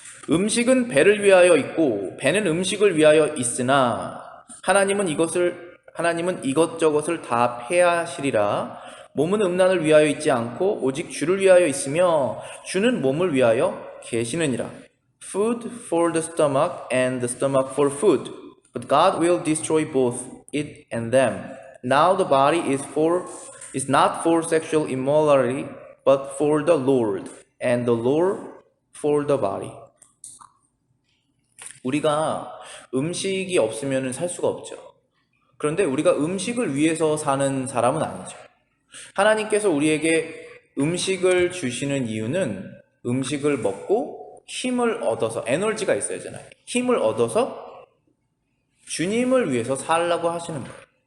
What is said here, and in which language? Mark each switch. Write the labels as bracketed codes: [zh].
[ko] 음식은 배를 위하여 있고 배는 음식을 위하여 있으나 하나님은 이것저것을 다 폐하시리라. 몸은 음란을 위하여 있지 않고 오직 주를 위하여 있으며 주는 몸을 위하여 계시느니라. [en] Food for the stomach and the stomach for food. But God will destroy both it and them. Now the body is not for sexual immorality, but for the Lord, and the Lord for the body. [ko] 우리가 음식이 없으면 살 수가 없죠. 그런데 우리가 음식을 위해서 사는 사람은 아니죠. 하나님께서 우리에게 음식을 주시는 이유는 음식을 먹고 힘을 얻어서, 에너지가 있어야 하잖아요. 힘을 얻어서 주님을 위해서 살라고 하시는 거예요.